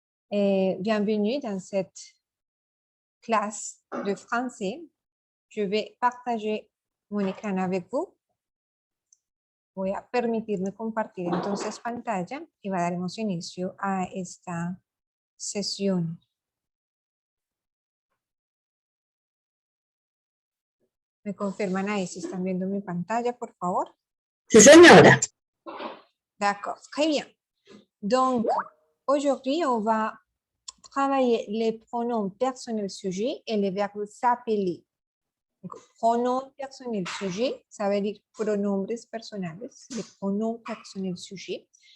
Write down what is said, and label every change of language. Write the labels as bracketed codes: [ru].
[fr] Bienvenue dans cette classe de français. Je vais partager mon écran avec vous. [es] Voy a permitirme compartir entonces pantalla y daremos inicio a esta sesión. ¿Me confirman ahí si están viendo mi pantalla, por favor? Sí, señora. [fr] D'accord, très bien. Donc, aujourd'hui, on va travailler les pronoms personnels sujets et les verbes s'appeler. Donc, pronoms personnels sujets, ça veut dire [es] pronombres personales, [fr] les pronoms personnels sujets.